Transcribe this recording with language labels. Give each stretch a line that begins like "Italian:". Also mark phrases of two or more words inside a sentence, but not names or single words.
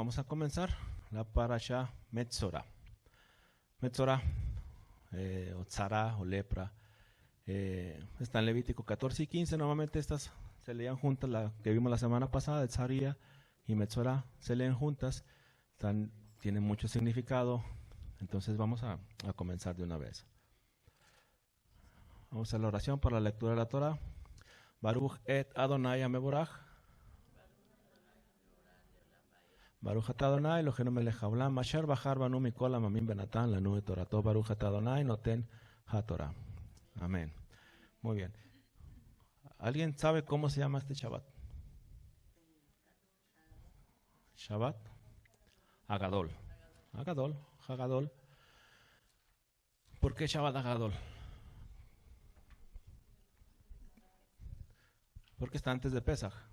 Spanish: Vamos a comenzar la parasha Metzora. Metzora, o tzara, o lepra, está en Levítico 14 y 15. Normalmente estas se leían juntas, la que vimos la semana pasada, de Tzaría y Metzora, se leen juntas. Tienen mucho significado. Entonces vamos a comenzar de una vez. Vamos a la oración para la lectura de la Torah.
Hebrew: ברוך את אדני המבורך ברוך את אדני אלהינו מלך העולם אשר בחר בנו מכל העמים ונתן לנו את תורתו. ברוך את אדני נותן התורה.
Spanish: Amén. Muy bien. ¿Alguien sabe cómo se llama este Shabbat? Shabbat Hagadol. Hagadol. ¿Por qué Shabbat Hagadol? Porque está antes de Pesaj.